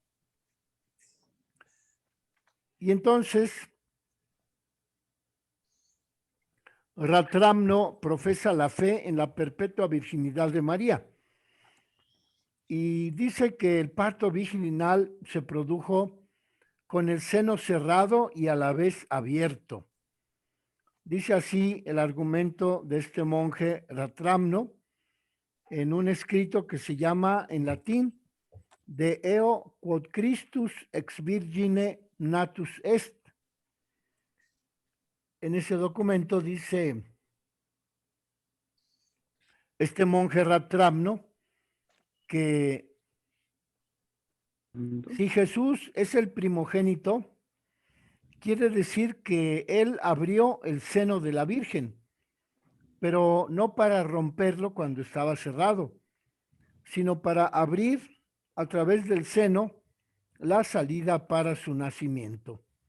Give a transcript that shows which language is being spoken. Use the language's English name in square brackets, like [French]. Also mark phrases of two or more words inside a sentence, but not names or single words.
[Spanish] Y entonces Ratramno profesa la fe en la perpetua virginidad de María y dice que el parto virginal se produjo con el seno cerrado y a la vez abierto. Dice así el argumento de este monje Ratramno en un escrito que se llama en latín [Latin] de eo quod Christus ex virgine natus est. [Spanish] En ese documento dice este monje Ratramno que si Jesús es el primogénito, quiere decir que él abrió el seno de la Virgen, pero no para romperlo cuando estaba cerrado, sino para abrir a través del seno la salida para su nacimiento.